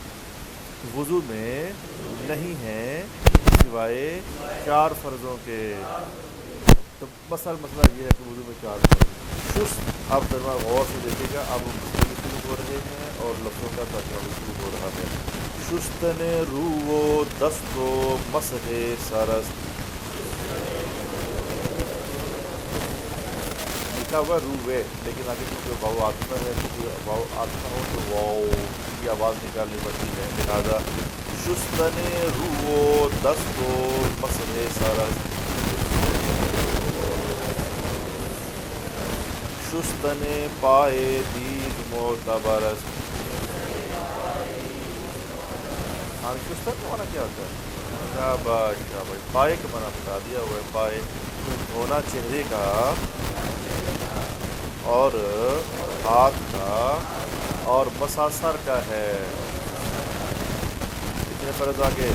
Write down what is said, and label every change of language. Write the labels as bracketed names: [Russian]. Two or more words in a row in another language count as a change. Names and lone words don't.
[Urdu] وضو میں نہیں ہے سوائے 4 فرضوں کے. تو مسئلہ یہ ہے کہ وضو میں 4 فرض. اب ترجمہ غور سے دیکھیے گا. اب مسئلے شروع ہو رہے ہیں اور لفظوں کا ترجمہ بھی شروع ہو رہا ہے. [Persian] شستن رو و دست و مسح سرست، [Urdu] لکھا ہوا روے، لیکن آگے کیونکہ واو عاطفہ ہے، کیونکہ واو عاطفہ ہو تو واو کی آواز نکالنی پڑتی ہے. [Persian] لہٰذا شستن رو و دست و مسح سرست، شستن پائے دید معتبر است. [Urdu] ہاں شستن کا معنی کیا ہوتا ہے؟ شاباش شاباش، پائے کا معنی بتا دیا ہوا ہے. پائے دھونا چہرے کا اور ہاتھ کا اور مسح سر کا ہے. کتنے فرض آگے؟